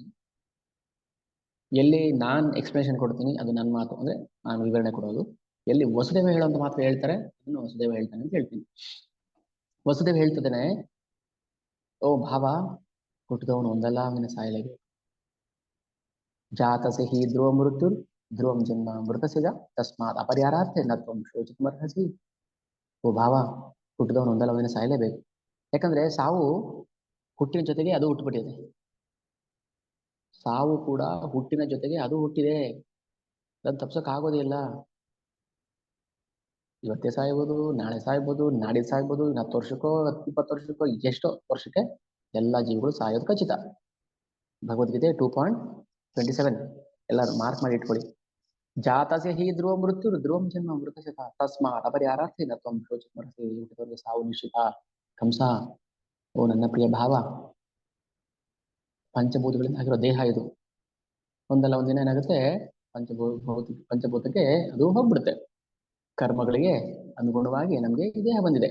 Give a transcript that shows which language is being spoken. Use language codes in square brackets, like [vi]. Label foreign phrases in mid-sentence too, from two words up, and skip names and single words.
[kn] ಎಲ್ಲಿ ನಾನ್ ಎಕ್ಸ್ಪ್ಲನೇಷನ್ ಕೊಡ್ತೀನಿ ಅದು ನನ್ನ ಮಾತು, ಅಂದ್ರೆ ನಾನು ವಿವರಣೆ ಕೊಡೋದು. ಎಲ್ಲಿ ವಸುದೇವ ಹೇಳುವಂತ ಮಾತು ಹೇಳ್ತಾರೆ ಅದನ್ನು ವಸುದೇವ ಹೇಳ್ತಾನೆ ಅಂತ ಹೇಳ್ತೀನಿ. ವಸುದೇವ ಹೇಳ್ತಿದ್ದಾನೆ, ಓ ಭಾವ, ಹುಟ್ಟಿದವನು ಒಂದಲ್ಲ ಅವನ ಸಾಯಲೇಬೇಕು. [sa] ಜಾತಸೆ ಹಿ ಧ್ರುವ ಮೃತ್ಯು ಧ್ರುವಂ ಜನ್ಮ ಮೃತಸಿಗ ತಸ್ಮಾತ್ ಅಪರ್ಯಾರಾರ್ಥೆ ನ ತ್ವಂ ಶೋಚಿತುಮರ್ಹಸಿ. [kn] ಓ ಭಾವ, ಹುಟ್ಟಿದವನು ಒಂದಲ್ಲ ಅವನ ಸಾಯಲೇಬೇಕು. ಯಾಕಂದ್ರೆ ಸಾವು ಹುಟ್ಟಿನ ಜೊತೆಗೆ ಅದು ಹುಟ್ಟುಬಿಟ್ಟಿದೆ. ಸಾವು ಕೂಡ ಹುಟ್ಟಿನ ಜೊತೆಗೆ ಅದು ಹುಟ್ಟಿದೆ. ಅದನ್ನು ತಪ್ಸಕ್ ಆಗೋದೇ ಇಲ್ಲ. ಇವತ್ತೇ ಸಾಯ್ಬೋದು, ನಾಳೆ ಸಾಯ್ಬೋದು, ನಾಡಿದ್ದು ಸಾಯ್ಬೋದು, 10 ವರ್ಷಕ್ಕೋ 20 ವರ್ಷಕ್ಕೋ ಎಷ್ಟೋ ವರ್ಷಕ್ಕೆ ಎಲ್ಲ ಜೀವಿಗಳು ಸಾಯೋದು ಖಚಿತ. ಭಗವದ್ಗೀತೆ 2.27 ಎಲ್ಲರೂ ಮಾರ್ಕ್ ಮಾಡಿ ಇಟ್ಕೊಳ್ಳಿ. [sa] ಜಾತಸೆ ಹಿ ಧ್ರುವ ಮೃತ್ಯು ಧ್ರುವಂ ಜನ್ಮ ಮೃತಶತ ತಸ್ಮಾತ್ ಅಪರ್ಯಾರಾರ್ಥೆ ನ ತ್ವಂ ಶೋಚಿತುಮರ್ಹಸಿ. [kn] ಹುಟ್ಟಿದವರಿಗೆ ಸಾವು ನಿಶ್ಚಿತ. ಕಂಸ, ಓ ನನ್ನ ಪ್ರಿಯ ಭಾವ, ಪಂಚಭೂತಗಳಿಂದ ಆಗಿರೋ ದೇಹ ಇದು. ಒಂದಲ್ಲ ಒಂದಿನ ಏನಾಗುತ್ತೆ, ಪಂಚಭೂತಕ್ಕೆ ಅದು ಹೋಗ್ಬಿಡುತ್ತೆ. ಕರ್ಮಗಳಿಗೆ ಅನುಗುಣವಾಗಿ ನಮಗೆ ಈ ದೇಹ ಬಂದಿದೆ.